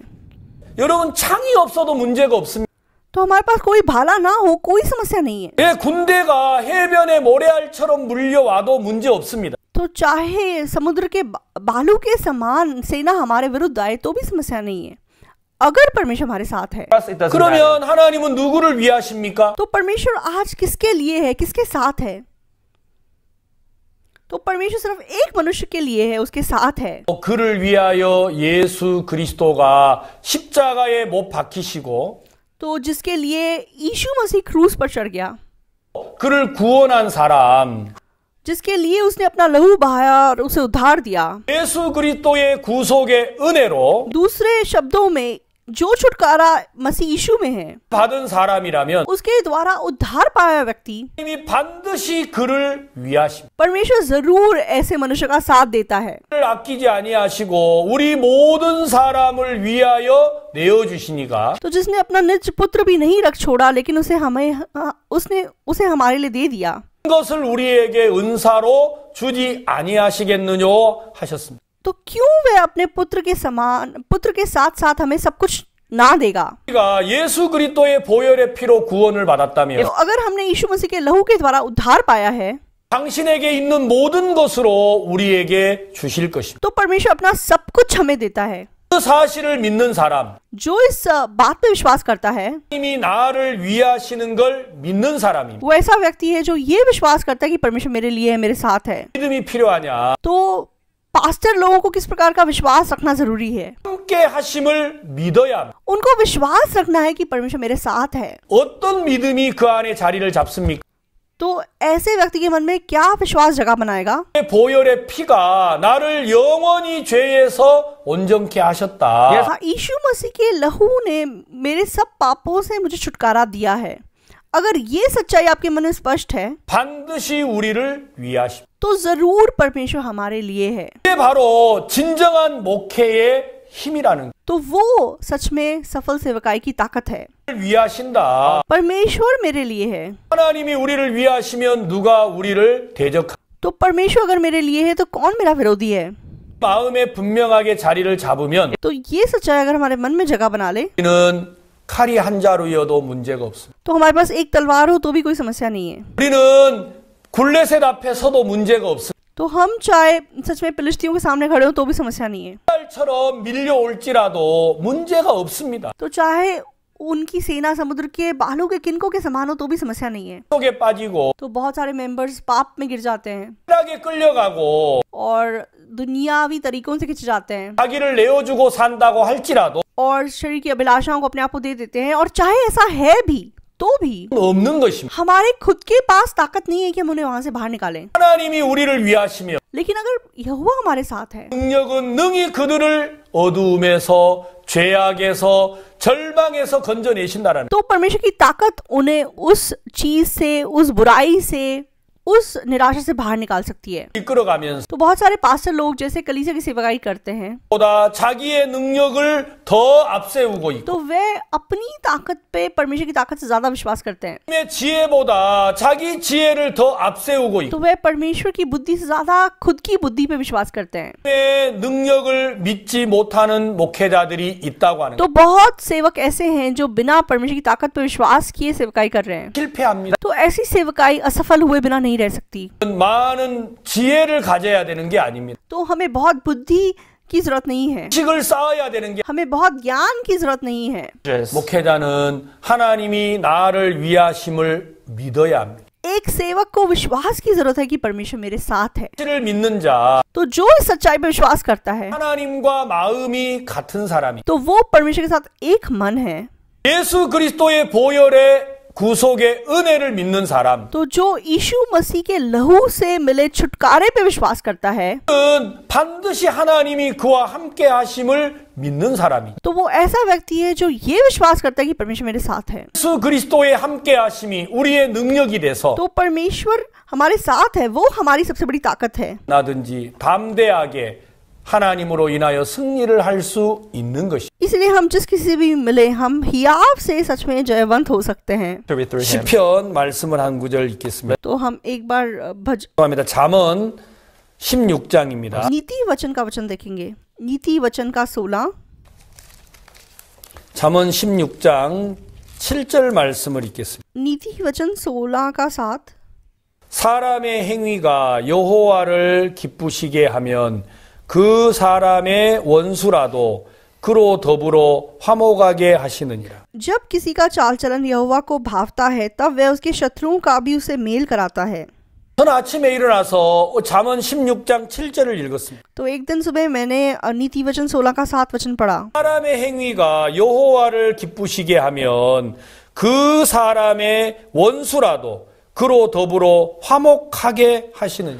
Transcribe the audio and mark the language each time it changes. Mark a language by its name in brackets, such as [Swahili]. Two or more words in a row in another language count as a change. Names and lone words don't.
[Korean] 여러분 창이 없어도 문제가 없습니다. [Hindi] तो हमारे पास कोई भाला ना हो कोई समस्या नहीं है। [Korean] 예, 군대가 해변에 모래알처럼 물려와도 문제 없습니다. [Hindi] तो चाहे समुद्र के बालू के समान सेना हमारे विरुद्ध आए तो भी समस्या नहीं है, अगर परमेश्वर हमारे साथ है। [Korean] 그러면 하나님은 누구를 위하십니까? [Hindi] तो परमेश्वर आज किसके लिए है, किसके साथ है? तो परमेश्वर सिर्फ एक मनुष्य के लिए है, उसके साथ है। [Korean] 그를 위하여 예수 그리스도가 십자가에 못 박히시고 [Hindi] तो जिसके लिए यीशु मसीह क्रूस पर चढ़ गया, [Korean] 그를 구원한 사람, [Hindi] जिसके लिए उसने अपना लहू बहाया और उसे उद्धार दिया। [Korean] 예수 그리스도의 구속의 은혜로 [Hindi] दूसरे शब्दों में जो छुटकारा मसीह यीशु में है, [Korean] 받은 사람이라면 [Hindi] उसके द्वारा उद्धार पाया व्यक्ति, [Korean] 하나님이 반드시 그를 위하십니다. [Hindi] परमेश्वर जरूर ऐसे मनुष्य का साथ देता है। [Korean] 그를 아끼지 아니하시고 우리 모든 사람을 위하여 내어 주시니까 [Hindi] तो जिसने अपना निज पुत्र भी नहीं रख छोड़ा लेकिन उसे हमारे लिए दे दिया, [Korean] 것을 우리에게 은사로 주지 아니하시겠느뇨 하셨습니다. [Hindi] तो क्यों वे अपने पुत्र के साथ साथ हमें सब कुछ ना देगा? [Korean] 우리가 예수 그리스도의 보혈의 피로 구원을 받았다면 [Hindi] तो अगर हमने यीशु मसीह के लहू के द्वारा उद्धार पाया है, [Korean] 당신에게 있는 모든 것으로 우리에게 주실 것입니다. [Hindi] तो परमेश्वर अपना सब कुछ हमें देता है। [Korean] 그 사실을 믿는 사람, [Hindi] जो इस बात पे विश्वास करता है, [Korean] 하나님이 나를 위하시는 걸 믿는 사람입니다. [Hindi] वो ऐसा व्यक्ति है जो ये विश्वास करता है कि परमेश्वर मेरे लिए है, मेरे साथ है। [Korean] 믿음이 필요하냐? [Hindi] तो पास्टर लोगों को किस प्रकार का विश्वास रखना जरूरी है? [Korean] 함께 하심을 믿어야 합니다. [Hindi] उनको विश्वास रखना है कि परमेश्वर मेरे साथ है। [Korean] 어떤 믿음이 그 안에 자리를 잡습니까? [Hindi] तो ऐसे व्यक्ति के मन में क्या विश्वास जगह बनाएगा? [Korean] 보혈의 피가 나를 영원히 죄에서 온전케 하셨다. [Hindi] हाँ, यीशु मसीह के लहू ने मेरे सब पापों से मुझे छुटकारा दिया है। अगर ये सच्चाई आपके मन में स्पष्ट है [Korean] 반드시 우리를 위하십니다. [Hindi] तो जरूर परमेश्वर हमारे लिए है। [Korean] 이게 바로 진정한 목회의 힘이라는 [Hindi] तो वो सच में सफल सेवकाई की ताकत है। [Korean] 걸 위하신다. [Hindi] परमेश्वर मेरे लिए है, [Korean] 하나님이 우리를 위하시면 누가 우리를 대적하? [Hindi] तो परमेश्वर अगर मेरे लिए है तो कौन मेरा विरोधी है? [Korean] 마음에 분명하게 자리를 잡으면 [Hindi] तो ये सच्चाई अगर हमारे मन में जगह बना ले [Korean] 우리는 칼이 한 자루여도 문제가 없습니다. [Hindi] तो हमारे पास एक तलवार हो तो भी कोई समस्या नहीं है। [Korean] 우리는 굴레셋 앞에 서도 문제가 없습니다. [Hindi] तो हम चाहे सच में फिलिस्तीयों के सामने खड़े हो तो भी समस्या नहीं है। [Korean] 처럼 밀려올지라도 문제가 없습니다. [Hindi] तो चाहे उनकी सेना समुद्र के बालू के किनकों के समान हो तो भी समस्या नहीं है। [Korean] 속에 빠지고 [Hindi] तो बहुत सारे मेंबर्स पाप में गिर जाते हैं [Korean] 쾌락에 끌려가고 [Hindi] और दुनियावी तरीकों से खिंच जाते हैं [Korean] 자기를 내어주고 산다고 할지라도 [Hindi] और शरीर की अभिलाषाओं को अपने आप को दे देते हैं, और चाहे ऐसा है भी तो भी [Korean] 없는 것입니다. [Hindi] हमारे खुद के पास ताकत नहीं है कि हम उन्हें वहां से बाहर निकालें। [Korean] 하나님이 우리를 위하시며 [Hindi] लेकिन अगर यहोवा हमारे साथ है [Korean] 능력은 능히 그들을 어두움에서 죄악에서 절망에서 건져내신다라는 [Hindi] तो परमेश्वर की ताकत उन्हें उस चीज से, उस बुराई से, उस निराशा से बाहर निकाल सकती है। [Korean] 이끌어가면서 [Hindi] तो बहुत सारे पास्टर लोग जैसे कलीसिया की सेवकाई करते हैं [Korean] 보다 자기의 능력을 더 앞세우고 있고 [Hindi] तो वे अपनी ताकत पे परमेश्वर की ताकत से ज्यादा विश्वास करते हैं। [Korean] 의 지혜보다 자기 지혜를 더 앞세우고 있고 [Hindi] तो वे परमेश्वर की बुद्धि से ज्यादा खुद की बुद्धि पे विश्वास करते हैं। [Korean] 의 능력을 믿지 못하는 목회자들이 있다고 하는 [Hindi] तो बहुत सेवक ऐसे हैं जो बिना परमेश्वर की ताकत पे विश्वास किए सेवकाई कर रहे हैं। [Korean] 실패합니다. [Hindi] तो ऐसी सेवकाई असफल हुए बिना नहीं रह सकती। [Korean] 많은 지혜를 가져야 되는 게 아닙니다. [Hindi] तो हमें बहुत बुद्धि की जरूरत नहीं है, [Korean] 지식을 쌓아야 되는 게 [Hindi] हमें बहुत ज्ञान की जरूरत नहीं है। [Korean] 목회자는 하나님이 나를 위하심을 믿어야 합니다. [Hindi] एक सेवक को विश्वास की जरूरत है कि परमेश्वर मेरे साथ है। [Korean] 를 믿는 자 [Hindi] तो जो इस सच्चाई पे विश्वास करता है [Korean] 하나님과 마음이 같은 사람이 [Hindi] तो वो परमेश्वर के साथ एक मन है। [Korean] 예수 그리스도의 보혈의 구속의 은혜를 믿는 사람 [Hindi] तो जो यीशु मसीह के लहू से मिले छुटकारे पे विश्वास करता है [Korean] 은 반드시 하나님이 그와 함께 하심을 믿는 사람이 [Hindi] तो वो ऐसा व्यक्ति है जो ये विश्वास करता है कि परमेश्वर मेरे साथ है। [Korean] 예수 그리스도의 함께 하심이 우리의 능력이 돼서 [Hindi] तो परमेश्वर हमारे साथ है, वो हमारी सबसे बड़ी ताकत है। [Korean] 나든지 담대하게 하나님으로 인하여 승리를 할 수 있는 것이 [Hindi] इसलिए हम जिस किसी भी मिले हम हियाव से सच में जयवंत हो सकते हैं। [Korean] 시편 말씀을 한 구절 읽겠습니다. [Hindi] तो हम एक बार [Korean] 죄송합니다. 잠언 16장입니다. [Hindi] नीति वचन का वचन देखेंगे। नीति वचन का 16, [Korean] 잠언 16장 7절 말씀을 읽겠습니다. [Hindi] नीति वचन 16 का 7, [Korean] 사람의 행위가 여호와를 기쁘시게 하면 그 사람의 원수라도 그로 더불어 화목하게 하시느니라. [Hindi] जब किसी का चाल चलन यहोवा को भावता है तब वह उसके शत्रुओं का भी उसे मेल कराता है। [Korean] 저는 아침에 일어나서 잠언 16장 7절을 읽었습니다. [Hindi] तो एक दिन सुबह मैंने नीति वचन 16 का 7 वचन पढ़ा। [Korean] 사람의 행위가 여호와를 기쁘시게 하면 그 사람의 원수라도 그로 더불어 화목하게 하시느니라.